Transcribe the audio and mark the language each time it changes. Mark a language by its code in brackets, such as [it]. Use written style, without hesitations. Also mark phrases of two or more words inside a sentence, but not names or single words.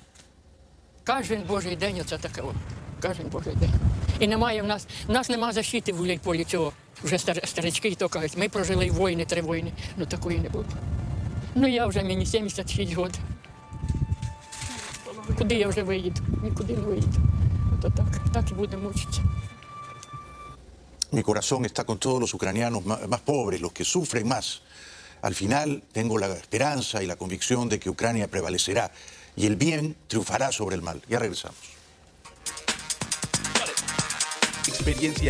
[uk] Кожен божий день оце таке. Кожен божий день. І немає в нас немає защити в Гуляйполі цього. Вже старички то кажуть, ми прожили війни, 3 війни. Ну такої не було. Ну я вже, мені 76 років. Куди я вже виїду? Нікуди не виїду. Ото так і будемо мучитися. [es] Mi corazón está con todos los ucranianos más pobres, los que sufren más. Al final tengo la esperanza y la convicción de que Ucrania prevalecerá y el bien triunfará sobre el mal. Ya regresamos. Experiencia.